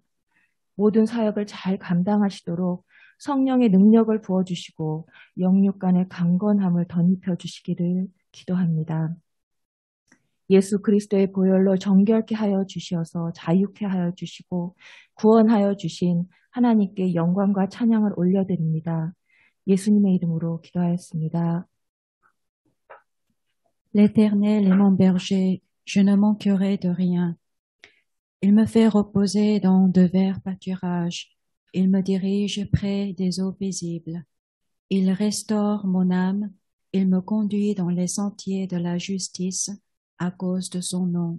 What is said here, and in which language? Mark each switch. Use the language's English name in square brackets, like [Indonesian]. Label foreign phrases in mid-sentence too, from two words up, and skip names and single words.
[Korean] 모든 사역을 잘 감당하시도록 성령의 능력을 부어주시고 영육간의 강건함을 덧입혀 주시기를 기도합니다. 예수 그리스도의 보혈로 정결케 하여 주시어서 자유케 하여 주시고 구원하여 주신 하나님께 영광과 찬양을 올려드립니다. 예수님의 이름으로 기도하였습니다. [French] L'Éternel est mon berger, je ne manquerai de rien. Il me fait reposer dans de verts pâturages. Il me dirige près des eaux paisibles. Il restaure mon âme. Il me conduit dans les sentiers de la justice à cause de son nom.